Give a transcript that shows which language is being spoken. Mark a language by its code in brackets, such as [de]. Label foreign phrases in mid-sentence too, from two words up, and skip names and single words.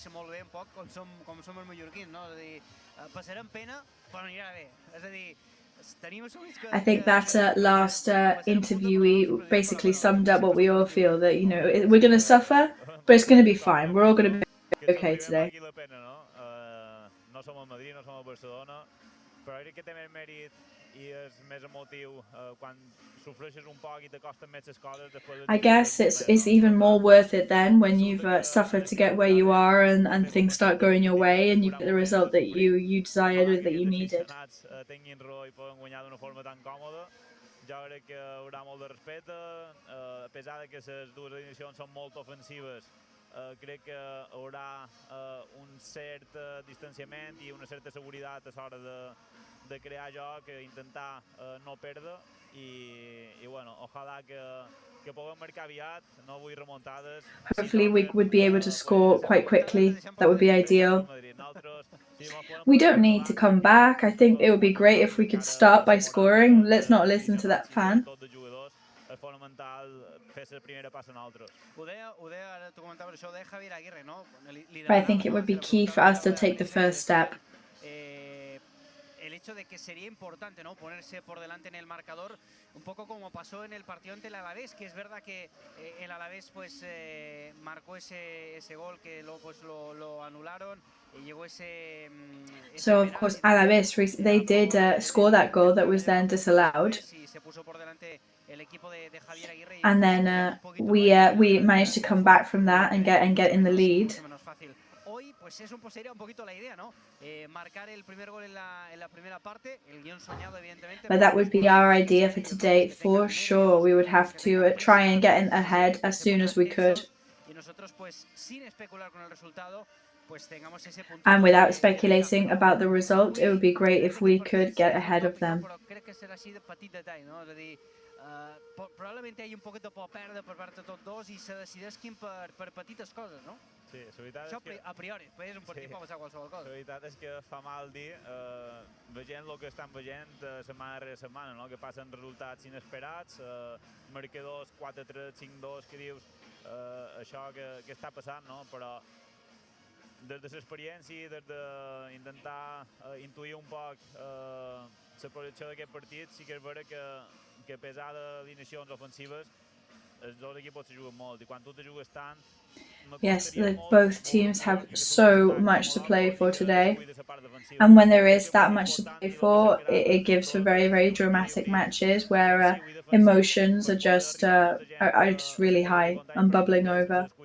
[en] I think that last interviewee basically summed up what we all feel, that, you know, we're going to suffer, but it's going to be fine. We're all going to be okay today. [ca] No som el Madrid, no som el Barcelona, però crec que té més mèrit i és més emotiu quan sofreixes un poc i te costen més les coses després. [en] I guess it's even more worth it then when you've suffered to get where you are and things start going your way and you get the result that you desired or that you needed. [ca] Tinguin raó i poden guanyar d'una forma tan còmoda. Jo crec que hi haurà molt de respecte, a pesar de que les dues edicions són molt ofensives. Crec que hi haurà un cert distanciament i una certa seguretat a l'hora de crear joc, intentar no perdre i bueno, ojalà que puguem marcar aviat, no vull remuntades. [en] Hopefully we would be able to score quite quickly. That would be ideal. We don't need to come back. I think it would be great if we could start by scoring. Let's not listen to that fan. But I think it would be key for us to take the first step. [es] El hecho de que sería importante, ¿no?, ponerse por delante en el marcador, un poco como pasó en el partido ante el Alavés, que es verdad que el Alavés pues marcó ese gol que luego pues lo anularon y llegó ese [en] So of course Alavés, they did score that goal that was then disallowed. And then we managed to come back from that and get in the lead. [es] Pues eso pues sería un poquito la idea, ¿no? Marcar el primer gol en la primera parte, el guión soñado evidentemente. [en] But that would be our idea for today, for sure. We would have to try and get ahead as soon as we could. [es] Y nosotros pues sin especular con el resultado, pues tengamos ese punto. [en] And without speculating about the result, it would be great if we could get ahead of them. [ca] Crec que serà així de petit detall, no? És a dir, probablement hi ha un poquet de por perdre per part de tots dos i se decideixin per petites coses, no? Sí, la veritat és que... a priori, després és un partit pot passar qualsevol cosa. La veritat és que fa mal dir, veient el que estan veient setmana rere setmana, no? Que passen resultats inesperats, marcadors 4-3, 5-2, que dius això que està passant, no? Però des de l'experiència, des d'intentar intuir un poc la projecció d'aquest partit, sí que és vera que a pesar d'alineacions ofensives, els dos equipos se juguen molt i quan tu te jugues tant. [en] Yes, both teams have so much to play for today, and when there is that much to play for, it gives for very, very dramatic matches where emotions are just really high and bubbling over.